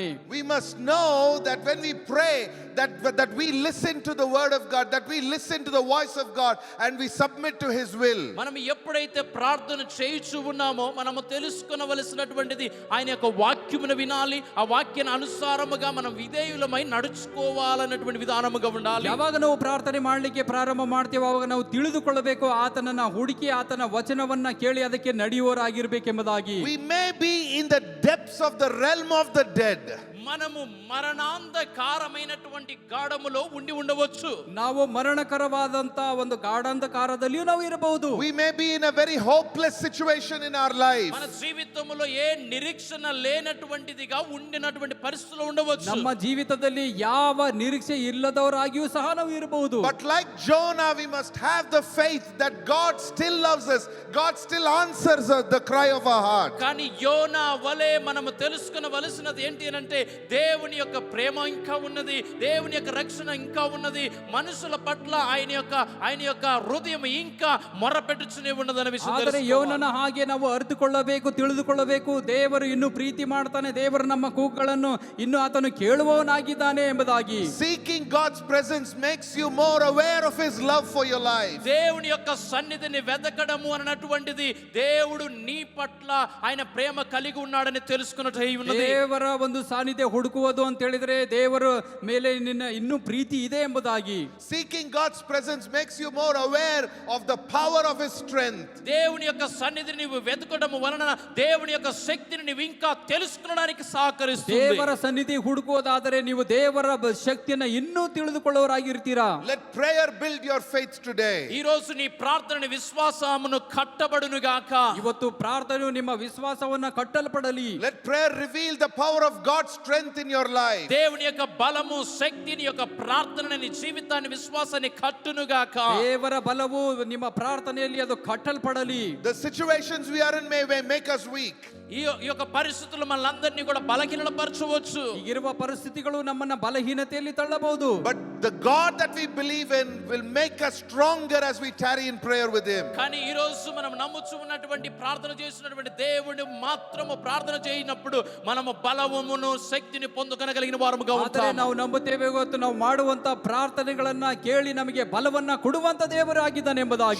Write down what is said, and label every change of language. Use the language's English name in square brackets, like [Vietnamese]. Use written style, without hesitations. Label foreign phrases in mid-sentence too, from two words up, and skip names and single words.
[English] We must know that when we pray that we listen to the word of God, that we listen to the voice of God and we submit to his will. [Telugu] మనం ఎప్పుడైతే ప్రార్థన చేయుచు ఉన్నామో మనము తెలుసుకొనవలసినటువంటిది ఆయన యొక్క వాక్యమును వినాలి. ఆ వాక్యాన్ని అనుసారముగా మనం విధేయులమై నడుచుకోవాలన్నటువంటి విధానముగా ఉండాలి. [Kannada] ಯಾವಾಗ ನಾವು ಪ್ರಾರ್ಥನೆ ಮಾಡಲಿಕ್ಕೆ ಪ್ರಾರಂಭ ಮಾಡ್ತೇವೆ ಅವಾಗ ನಾವು ತಿಳಿದುಕೊಳ್ಳಬೇಕು, ಆತನನ್ನ ಹುಡುಕಿ ಆತನ ವಚನವನ್ನ ಕೇಳಿ ಅದಕ್ಕೆ ನಡೆಯುವವರಾಗಿರ್ಬೇಕೆಂಬುದಾಗಿ. [English] We may be in the depths of the realm of the dead. [Telugu] మనము మరణాంధకారమైనటువంటి గాఢములో ఉండి ఉండవచ్చు. [Kannada] ನಾವು ಮರಣಕರವಾದಂತ ಒಂದು ಗಾಢಾಂಧಕಾರದಲ್ಲಿಯೂ ನಾವು ಇರಬಹುದು. [English] We may be in a very hopeless situation in our life. [Telugu] మన జీవితంలో ఏ నిరీక్షణ లేనటువంటిదిగా ఉండినటువంటి పరిస్థితులు ఉండవచ్చు. [Kannada] ನಮ್ಮ ಜೀವಿತದಲ್ಲಿ ಯಾವ ನಿರೀಕ್ಷೆ ಇಲ್ಲದವರಾಗಿಯೂ ಸಹ ನಾವು ಇರಬಹುದು. [English] But like Jonah, we must have the faith that God still loves us. God still answers the cry of our heart. [Telugu] కానీ యోనా వలె మనము తెలుసుకొనవలసినది ఏంటి అంటే దేవుని యొక్క ప్రేమ ఇంకా ఉన్నది, దేవుని యొక్క రక్షణ ఇంకా ఉన్నది, మనుషుల పట్ల ఆయన యొక్క హృదయం ఇంకా మొరపెట్టుచునే ఉన్నదన్న విషయం. [Kannada] ಆದರೆ ಯೋನನ ಹಾಗೆ ನಾವು ಅರಿತುಕೊಳ್ಳಬೇಕು, ತಿಳಿದುಕೊಳ್ಳಬೇಕು. ದೇವರು ಇನ್ನೂ ಪ್ರೀತಿ ಮಾಡ್ತಾನೆ, ದೇವರು ನಮ್ಮ ಕೂಗುಗಳನ್ನು ಇನ್ನೂ ಆತನು ಕೇಳುವವನಾಗಿದ್ದಾನೆ ಎಂಬುದಾಗಿ. [English] Seeking God's presence makes you more aware of his love for your life. [Telugu] దేవుని యొక్క సన్నిధిని వెతకడము అన్నటువంటిది దేవుడు నీ పట్ల ఆయన ప్రేమ కలిగి ఉన్నాడని తెలుసుకున్నట్టు అయి ఉన్నది. [Kannada] ದೇವರ ಒಂದು ಸಾನ್ನಿಧ್ಯ ಹುಡುಕುವುದು ಅಂತ ಹೇಳಿದ್ರೆ ದೇವರ ಮೇಲೆ ನಿನ್ನ ಇನ್ನೂ ಪ್ರೀತಿ ಇದೆ ಎಂಬುದಾಗಿ. [English] Seeking God's presence makes you more aware of the power of his strength. [Telugu] దేవుని యొక్క సన్నిధిని నీవు వెతకడము వలన దేవుని యొక్క శక్తిని నీవు ఇంకా తెలుసుకోవడానికి సహకరిస్తుంది. [Kannada] ದೇವರ ಸನ್ನಿಧಿ ಹುಡುಕುವುದಾದರೆ ನೀವು ದೇವರ ಶಕ್ತಿಯನ್ನು ಇನ್ನೂ ತಿಳಿದುಕೊಳ್ಳುವವರಾಗಿರ್ತೀರಾ. [English] Let prayer build your faith today. [Telugu] ఈ రోజు నీ ప్రార్థన విశ్వాసమును కట్టబడును గాక. [Kannada] ಇವತ್ತು ಪ್ರಾರ್ಥನೆಯು ನಿಮ್ಮ ವಿಶ್ವಾಸವನ್ನ ಕಟ್ಟಲ್ಪಡಲಿ. [English] Let prayer reveal the power of God's strength in your life. [Telugu] దేవుని యొక్క బలము శక్తిని యొక్క ప్రార్థన నీ జీవితాన్ని విశ్వాసాన్ని కట్టును గాక. [Kannada] ದೇವರ ಬಲವು ನಿಮ್ಮ ಪ್ರಾರ್ಥನೆಯಲ್ಲಿ ಅದು ಕಟ್ಟಲ್ಪಡಲಿ. [English] The situations we are in may make us weak. [Telugu] ఈ యొక్క పరిస్థితులు మనల్ని కూడా బలహీనపరచవచ్చు. [Kannada] ಈಗಿರುವ ಪರಿಸ್ಥಿತಿಗಳು ನಮ್ಮನ್ನ ಬಲಹೀನತೆಯಲ್ಲಿ ತಳ್ಳಬಹುದು. [English] But the God that we believe in will make us stronger as we tarry in prayer with Him. [Telugu] కానీ ఈ రోజు మనం నమ్ముచు ఉన్నటువంటి ప్రార్థన చేస్తున్నటువంటి దేవుడు మాత్రము ప్రార్థన చేయనప్పుడు మనము బలమును శక్తిని పొందుకొనగలిగిన వారముగా [Kannada] ಆದರೆ [Telugu] ఉంటాము. [Kannada] ನಾವು ನಂಬುತ್ತೇವೆ ಇವತ್ತು ನಾವು ಮಾಡುವಂತ ಪ್ರಾರ್ಥನೆಗಳನ್ನ ಕೇಳಿ ನಮಗೆ ಬಲವನ್ನ ಕೊಡುವಂತ ದೇವರಾಗಿದ್ದಾನೆ ಎಂಬುದಾಗಿ.